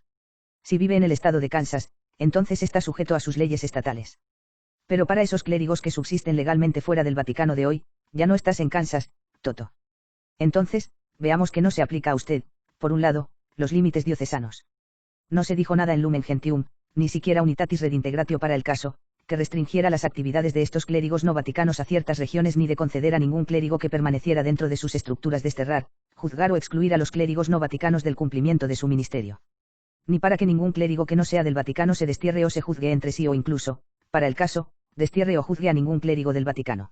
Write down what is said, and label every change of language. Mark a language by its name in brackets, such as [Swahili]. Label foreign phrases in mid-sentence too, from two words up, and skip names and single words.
[Spanish] Si vive en el estado de Kansas, entonces está sujeto a sus leyes estatales. Pero para esos clérigos que subsisten legalmente fuera del Vaticano de hoy, ya no estás en Kansas, Toto. Entonces, veamos que no se aplica a usted, por un lado, los límites diocesanos. No se dijo nada en Lumen Gentium, ni siquiera unitatis redintegratio para el caso, que restringiera las actividades de estos clérigos no vaticanos a ciertas regiones ni de conceder a ningún clérigo que permaneciera dentro de sus estructuras desterrar, juzgar o excluir a los clérigos no vaticanos del cumplimiento de su ministerio. Ni para que ningún clérigo que no sea del Vaticano se destierre o se juzgue entre sí o incluso, para el caso, destierre o juzgue a ningún clérigo del Vaticano.